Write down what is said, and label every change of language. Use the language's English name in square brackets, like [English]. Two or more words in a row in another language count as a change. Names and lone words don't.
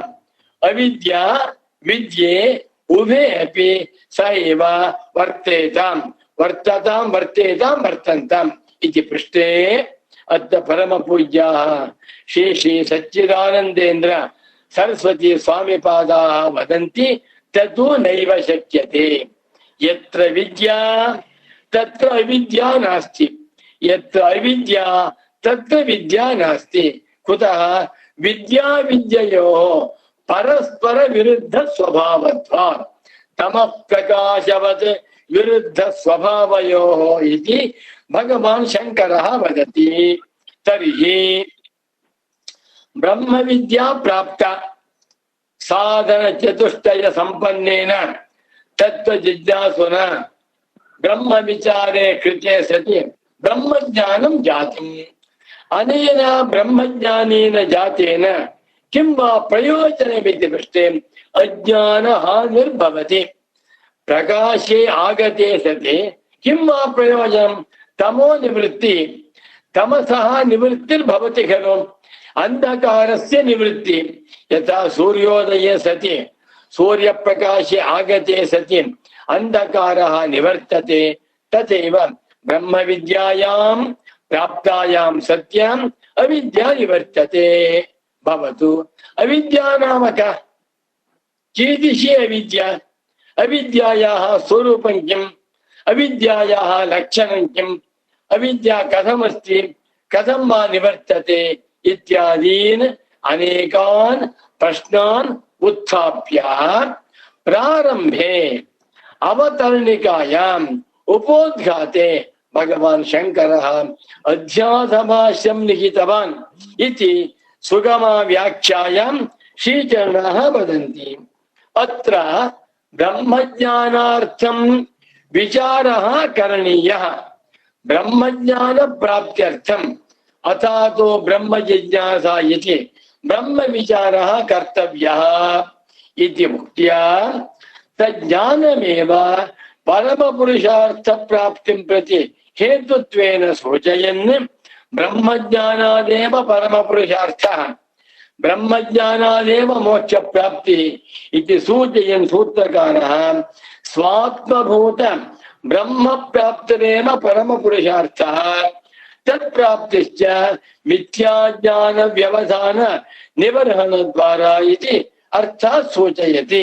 [Sanskrit] अविद्या विद्ये उभे अपि स एव वर्तेताम् वर्तताम् वर्तेताम् वर्तन्ताम् इति पृष्टे अद्य परम पूज्याः श्री श्री सच्चिदानंदेन्द्र सरस्वती स्वामी पादाः वदन्ति ततु नैव शक्यते. यत्र विद्या तत्र अविद्या नास्ति यत्र अविद्या तत्र विद्या नास्ति. कुतः? ವಿದ್ಯಾ ವಿದ್ಯೆಯೋ ಪರಸ್ಪರ ವಿರುದ್ಧ ಸ್ವಭಾವತ್ವಾತ್ ತಮಃ ಪ್ರಕಾಶವತ್ ವಿರುದ್ಧ ಸ್ವಭಾವಯೋ ಇತಿ ಭಗವಾನ್ ಶಂಕರಃ ವದತಿ. ತರ್ಹಿ ಬ್ರಹ್ಮ ವಿದ್ಯಾ ಪ್ರಾಪ್ತ ಸಾಧನ ಚತುಷ್ಟಯ ಸಂಪನ್ನೇನ ತತ್ವ ಜಿಜ್ಞಾಸುನ ಬ್ರಹ್ಮ ವಿಚಾರೇ ಕೃತೆ ಸತಿ ಬ್ರಹ್ಮಜ್ಞಾನಂ ಜಾತಿಂ. ಅನೇನ ಬ್ರಹ್ಮಜ್ಞಾನೇನ ಜಾತೇನ ಕಿಂ ವಾ ಪ್ರಯೋಜನಮಿತಿ ಪೃಷ್ಟೇ ಅಜ್ಞಾನ ಹಾನಿರ್ಭವತಿ. ಪ್ರಕಾಶೇ ಆಗತೆ ಸತಿ ಕಿಂ ವಾ ಪ್ರಯೋಜನಂ ತಮೋ ನಿವೃತ್ತಿ ತಮಸಃ ನಿವೃತ್ತಿರ್ಭವತಿ ಖಲು ಅಂಧಕಾರಸ್ಯ ನಿವೃತ್ತಿ. ಯಥಾ ಸೂರ್ಯೋದಯೇ ಸತಿ ಸೂರ್ಯಪ್ರಕಾಶೇ ಆಗತೆ ಸತಿ ಅಂಧಕಾರಃ ನಿವರ್ತತೆ ತಥೈವ ಬ್ರಹ್ಮವಿದ್ಯಾಯಾಂ ಪ್ರಾಪ್ತಾಯಾಂ ಸತ್ಯಂ ಅವಿದ್ಯಾ ನಿವರ್ತತೆ. ಭವತು ಅವಿದ್ಯಾ ನಾಮ ಕಾ? ಕೀದೃಶಿ ಅವಿದ್ಯಾ? ಅವಿದ್ಯಾಯಾಃ ಸ್ವರೂಪಂ ಕಿಂ? ಅವಿದ್ಯಾಯಾಃ ಲಕ್ಷಣಂ ಕಿಂ? ಅವಿದ್ಯಾ ಕಥಮಸ್ತಿ? ಕಥಂ ವಾ ನಿವರ್ತತೆ? ಇತ್ಯಾದೀನ್ ಅನೇಕಾನ್ ಪ್ರಶ್ನಾನ್ ಉತ್ಥಾಪ್ಯ ಪ್ರಾರಂಭೆ ಅವತರಣಿಕಾಯಾಂ ಉಪೋದ್ಘಾತೆ ಭಗವಾನ್ ಶಂಕರಃ ಅಧ್ಯಾಸಭಾಷ್ಯಂ ಲಿಖಿತವಾನ್ ಇತಿ ಸುಗಮ ವ್ಯಾಖ್ಯಾಯಾಂ ಶ್ರೀಚರಣಃ ವದಂತಿ. ಅತ್ರ ಬ್ರಹ್ಮಜ್ಞಾನಾರ್ಥಂ ವಿಚಾರಃ ಕರಣೀಯಃ ಬ್ರಹ್ಮಜ್ಞಾನ ಪ್ರಾಪ್ತ್ಯರ್ಥಂ ಅಥಾತೋ ಬ್ರಹ್ಮ ಜಿಜ್ಞಾಸಾ ಇತಿ ಬ್ರಹ್ಮ ವಿಚಾರಃ ಕರ್ತವ್ಯಃ ಇತಿ ಮುಕ್ತ್ಯಾ ತಜ್ಞಾನಮೇವ ಪರಮ ಪುರುಷಾರ್ಥ ಪ್ರಾಪ್ತಿಂ ಪ್ರತಿ ಹೇತುತ್ವೇನ ಸೂಚಯನ್ ಬ್ರಹ್ಮಜ್ಞಾನಾದೇವ ಪರಮ ಪುರುಷಾರ್ಥಃ ಬ್ರಹ್ಮಜ್ಞಾನಾದೇವ ಮೋಕ್ಷ ಪ್ರಾಪ್ತಿ ಇತಿ ಸೂಚಯನ್ ಸೂತ್ರಕಾರಃ ಸ್ವಾತ್ಮಭೂತ ಬ್ರಹ್ಮ ಪ್ರಾಪ್ತಿರೇವ ಪರಮ ಪುರುಷಾರ್ಥಃ ತತ್ ಪ್ರಾಪ್ತಿಶ್ಚ ಮಿಥ್ಯಾಜ್ಞಾನ ವ್ಯವಧಾನ ನಿವರ್ಹಣ ದ್ವಾರ ಇತಿ ಅರ್ಥಾತ್ ಸೂಚಯತಿ.